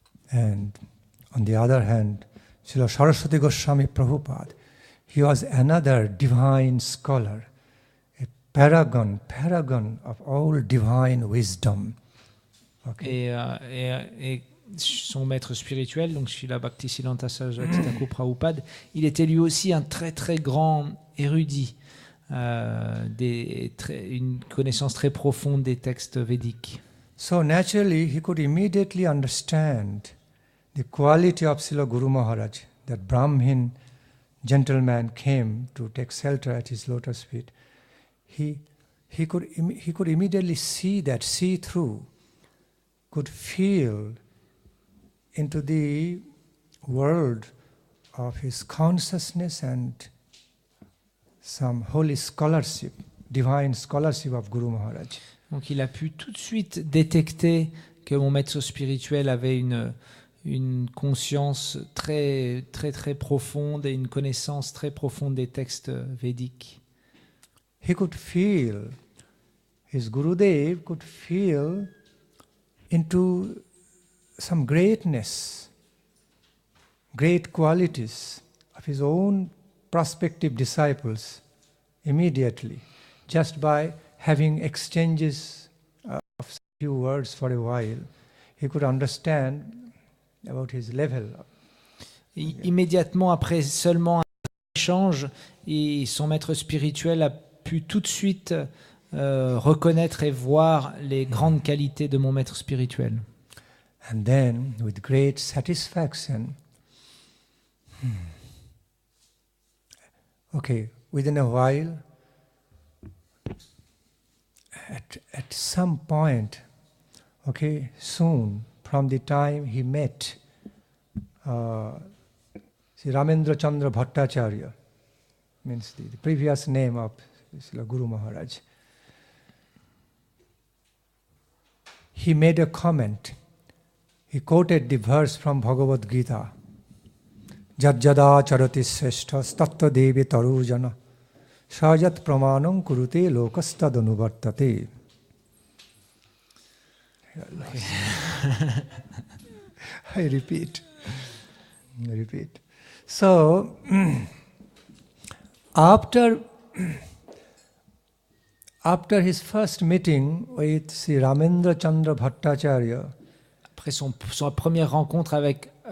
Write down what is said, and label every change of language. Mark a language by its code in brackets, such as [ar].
[en] And on the other hand, Srila Saraswati Goswami Prabhupada, he was another divine scholar, a paragon of all divine wisdom. [fr] Et son maître spirituel, donc Srila Bhakti Siddhanta Saraswati Thakur Prabhupada, il était lui aussi un très très grand érudit, une connaissance très profonde des textes védiques. [en] So naturally, he could immediately understand the quality of Srila Guru Maharaj, that Brahmin gentleman came to take shelter at his lotus feet. He could immediately see through, could feel into the world of his consciousness and some holy scholarship, divine scholarship of Guru Maharaj. [fr] Donc il a pu tout de suite détecter que mon maître spirituel avait une conscience très très très profonde et une connaissance très profonde des textes védiques. [en] He could feel, his Gurudev could feel into some greatness, great qualities of his own prospective disciples immediately, just by having exchanges of few words for a while. He could understand about his level. [fr] Immédiatement après seulement un échange, son maître spirituel a pu tout de suite reconnaître et voir les grandes qualités de mon maître spirituel. [en] And then, with great satisfaction, within a while, at some point, soon, from the time he met Sri Ramendra Chandra Bhattacharya, means the previous name of Srila Guru Maharaj, he made a comment. He quoted the verse from Bhagavad Gita, [sa] Jajjada charati sreshthas tattva devi tarujana sajat pramanam kurute lokastadanuvartate. [en] I repeat. So, after his first meeting with Sri Ramendra Chandra Bhattacharya, [fr] après sa première rencontre avec